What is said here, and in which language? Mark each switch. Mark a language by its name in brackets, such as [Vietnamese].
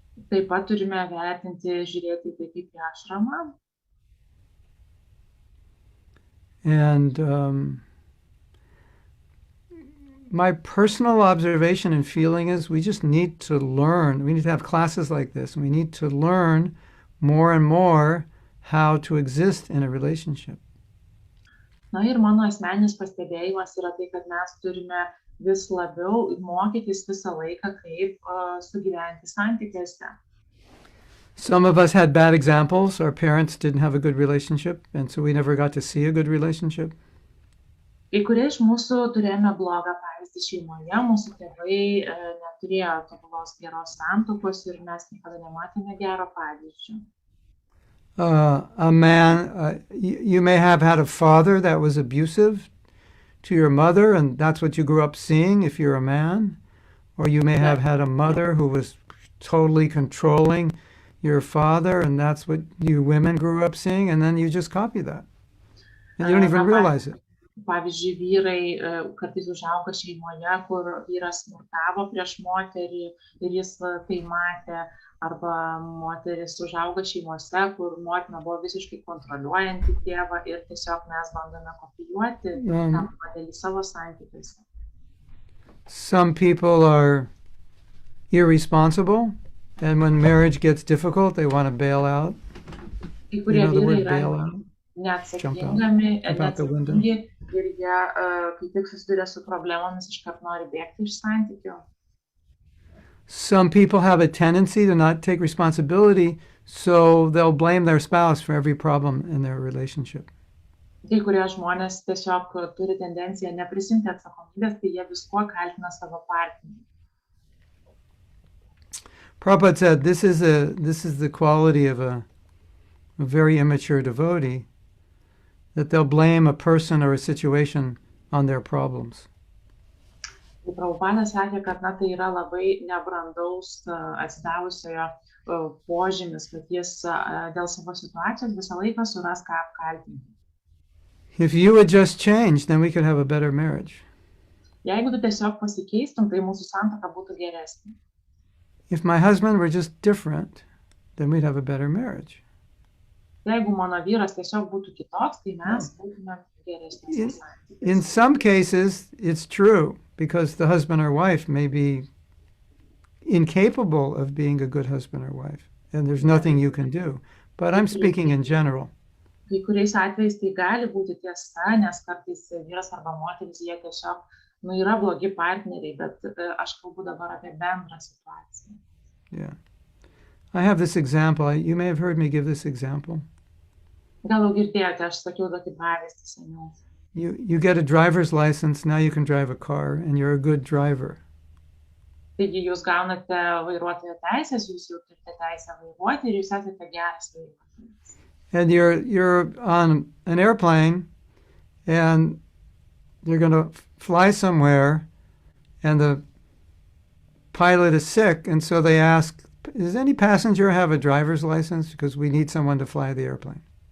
[Lithuanian] Taip pat turime vertinti, žiūrėti tai kaip į ašramą. [English] And my personal observation and feeling is we just need to learn. We need to have classes like this. We need to learn more and more how to exist in a relationship. [Lithuanian] Na ir mano asmeninis pastebėjimas yra tai, kad mes turime vis labiau mokytis visą laiką, kaip sugyventi santykiuose. [English] Some of us had bad examples. Our parents didn't have a good relationship, and so we never got to see a good relationship. [Lithuanian] Kai kurie iš mūsų turėjome blogą pavyzdį šeimoje, mūsų tėvai neturėjo tobulos geros santuokos ir mes niekada nematėme gero pavyzdžio. [English] A man, you may have had a father that was abusive to your mother, and that's what you grew up seeing if you're a man. Or you may have had a mother who was totally controlling your father, and that's what you women grew up seeing, and then you just copy that. And you don't even realize it. [Lithuanian] Pavyzdžiui, vyrai kartais užauga šeimoje, kur vyras smurtavo prieš moterį ir jis tai matė, arba moteris užauga šeimose, kur motina buvo visiškai kontroliuojanti tėvą ir tiesiog mes bandome kopijuoti tą modelį savo santykiuose. [English] Some people are irresponsible, and when marriage gets difficult, they want to bail out. You know the word bail out? [Lithuanian] Neatsakingi ir jie, kai tik susiduria su problemomis, iškart nori bėgti iš santykių. [English] Some people have a tendency to not take responsibility, so they'll blame their spouse for every problem in their relationship. [Lithuanian] Kai kurie žmonės tiesiog turi tendenciją neprisimti atsakomybės, tai jie viskuo kaltina savo partnerį. [English] Prabhupada said this is the quality of a very immature devotee, that they'll blame a person or a situation on their problems. [Lithuanian] Prabhupada sakė, kad tai yra labai nebrandaus atsidavusiojo požymis, kad jis dėl savo situacijos visą laiką suras ką apkaltinti. [English] If you would just change, then we could have a better marriage. [Lithuanian] Jeigu tu tiesiog pasikeistum, tai mūsų santuoka būtų geresnė. [English] If my husband were just different, then we'd have a better marriage. [Lithuanian] Jeigu mano vyras tiesiog būtų kitoks, tai mes būtume geresnės santykiais. [English] In some cases, it's true, because the husband or wife may be incapable of being a good husband or wife, and there's nothing you can do. But I'm speaking in general. [Lithuanian] Kai kuriais atvejais tai gali būti tiesa, nes kartais vyras arba moteris jie tiesiog yra blogi partneriai, bet aš kalbu dabar apie bendrą situaciją. [English] Yeah. I have this example. You may have heard me give this example. [Lithuanian] Gal jau girdėjote, aš sakiau tokį pavyzdį seniau. [English] You get a driver's license, now you can drive a car, and you're a good driver. [Lithuanian] Taigi jūs gaunate vairuotojo teisės, jūs jau turite teisę vairuoti ir jūs esate geras vairuotojas. [English] And you're on an airplane, and you're going to fly somewhere, and the pilot is sick, and so they ask, does any passenger have a driver's license? Because we need someone to fly the airplane.